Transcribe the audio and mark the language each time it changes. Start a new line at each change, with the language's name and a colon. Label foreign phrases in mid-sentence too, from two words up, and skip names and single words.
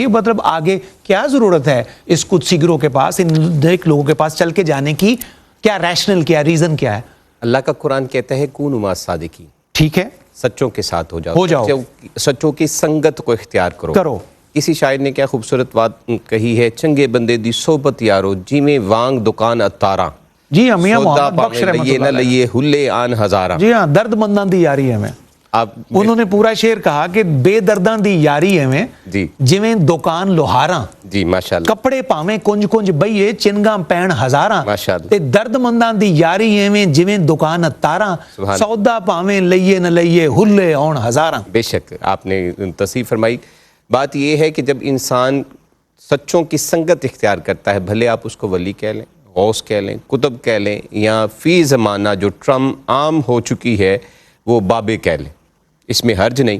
Urdu: مطلب آگے کیا ضرورت ہے اس قدسی گروہ کے پاس، ان نیک لوگوں کے پاس چل کے جانے کی؟ کیا ریشنل، کیا ریزن کیا ہے؟ اللہ کا قرآن کہتا ہے
Arabic: کونوا مع الصادقین،
Urdu: ٹھیک ہے، سچوں کے ساتھ ہو جاؤ، سچوں کی سنگت کو اختیار کرو۔ کسی شاعر نے کیا خوبصورت بات کہی ہے،
Punjabi: چنگے بندے دی صحبت یارو جیویں وانگ دکان اتاراں،
Urdu: جی ہاں، میاں محمد بخش رحمۃ
Punjabi: لئیے نہ
Urdu: اللہ علیہ،
Punjabi: لئیے ہلے آن ہزاراں۔
Urdu: جی ہاں،
Punjabi: درد منداں دی یاری ہے میں،
Urdu: آپ انہوں نے پورا شعر کہا کہ
Punjabi: بے درداں دی یاری ہے میں
Urdu: جی
Punjabi: جویں دکان لوہاراں،
Urdu: جی ماشاءاللہ،
Punjabi: کپڑے پاویں کنج کنج بئیے چنگاں پین ہزاراں،
Urdu: ماشاءاللہ،
Punjabi: تے درد منداں دی یاری ایویں جویں دکان اتاراں،
Urdu: سبحان
Punjabi: سودا پاویں لئیے نہ لئیے ہلے آن ہزاراں۔
Urdu: بے شک آپ نے تصحیح فرمائی۔ بات یہ ہے کہ جب انسان سچوں کی سنگت اختیار کرتا ہے، بھلے آپ اس کو ولی کہہ لیں، غوث کہہ لیں، قطب کہہ لیں، یا فی زمانہ جو ٹرم عام ہو چکی ہے وہ بابے کہہ لیں، اس میں حرج نہیں۔